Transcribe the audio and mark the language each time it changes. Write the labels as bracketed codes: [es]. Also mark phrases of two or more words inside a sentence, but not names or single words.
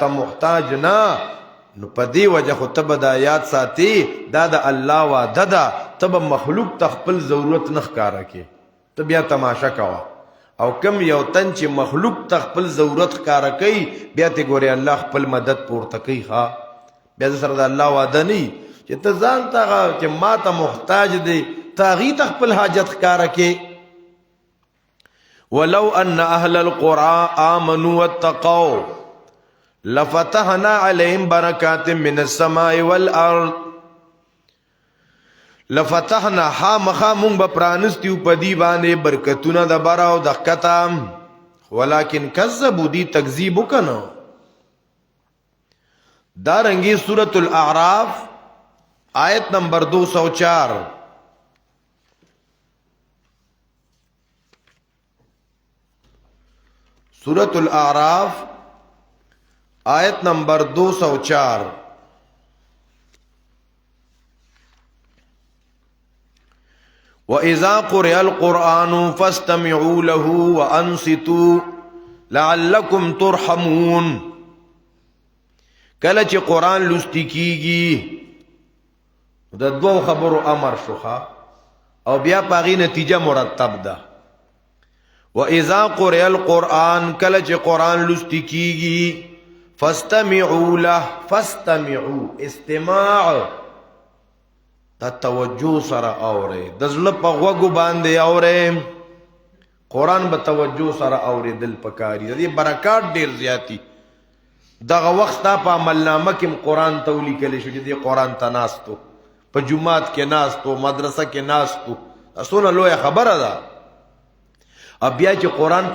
[ps] محتاج نه نو په دې وجه خو ته به د آیات ساتي دا د الله وعده ده ته به مخلوق ته خپل ضرورت نه ښکاره کې ته بیا تماشا کوه او کم یو تن چې مخلوق ته خپل ضرورت ښکاره کوي بیا ته ګورې الله خپل مدد پورته کوي ښه بیا سره د الله وعده نه چې ته ځان ته چې ما ته محتاج دی ته هغې ته خپل حاجت ښکاره کې [ar] ولو ان اهل القرى آمنوا واتقوا لفتحنا عليهم بركات من السماء والارض [ps] لفتحنا خامخا مونږ به پرانستیو په دې باندې برکتونه د بره او د ښکته [ar] ولکن کذبوا [ps] دي تکذیب وکنه دارنګي سورة الاعراف آیت نمبر 204 سورة الاعراف آیت نمبر 204 [ar] وَإِذَا قُرِئَ الْقُرْآنُ فَاسْتَمِعُوا لَهُ وَأَنصِتُوا لَعَلَّكُمْ تُرْحَمُونَ کله [ps] چې قرآن لوستی کیږي د دوو خبرو امر شوخه او بیا پاغي نتیجه مرتب ده [ar] وَإِذَا قُرِئَ الْقُرْآنُ [ps] کله چې قرآن لوستی کیږي [ar] فاستمعوا له فاستمعوا استماع [ps] دا توجه سره اوره د زړه په غوږو باندې اوره قرآن به توجه سره اوریدل پکاري د دې برکات ډیر زیاتی دغه وخت په عملنامه کې قرآن ته ولیکل شو چې دې قرآن ته ناستو په جمعات کې ناستو مدرسه کې ناستو اسونه لویه خبره ده بیا چې قرآن